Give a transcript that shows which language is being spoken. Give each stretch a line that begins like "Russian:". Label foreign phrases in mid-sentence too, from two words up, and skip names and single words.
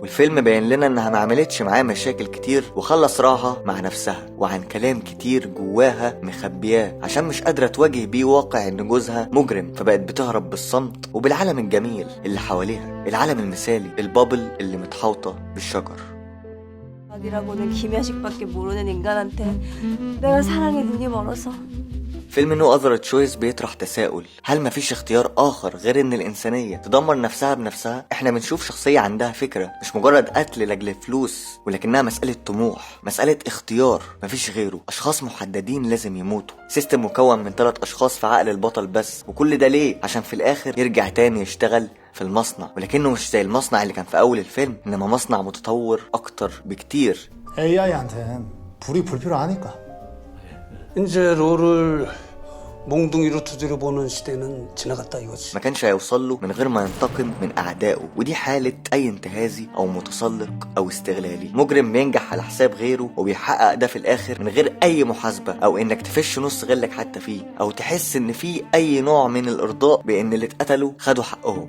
Arabic: والفيلم باين لنا انها ما عملتش معاه مشاكل كتير وخلى صراعها مع نفسها وعن كلام كتير جواها مخبياه عشان مش قادرة تواجه بيه واقع ان جوزها مجرم، فبقت بتهرب بالصمت وبالعالم الجميل اللي حواليها، العالم المثالي، البابل اللي متحوطة بالشجر.
Korean: 이라고는 김야식밖에 모르는 인간한테 내가 사랑에 눈이 멀어서.
Arabic: فيلم نو اذر تشويس بيطرح تساؤل، هل مفيش اختيار اخر غير ان الانسانية تدمر نفسها بنفسها؟ احنا بنشوف شخصية عندها فكرة مش مجرد قتل لاجل فلوس، ولكنها مسألة طموح، مسألة اختيار، مفيش غيره. اشخاص محددين لازم يموتوا، سيستم مكون من 3 اشخاص في عقل البطل بس، وكل ده ليه؟ عشان في الاخر يرجع تاني يشتغل في المصنع، ولكنه مش زي المصنع اللي كان في اول الفيلم، انما مصنع متطور اكتر بكتير.
Korean: AI한텐 불이 불필요하니까. 이제 롤을 몽둥이로 두드려 보는 시대는 지나갔다 이거지.
Arabic: ما كانش هيوصل له من غير ما ينتقم من أعدائه، ودي حالة أي انتهازي أو متسلق أو استغلالي. مجرم بينجح على حساب غيره وبيحقق ده في الآخر من غير أي محاسبة أو إنك تفش نص غلك حتى فيه، أو تحس إن في أي نوع من الإرضاء بإن اللي اتقتلوا خدوا حقهم.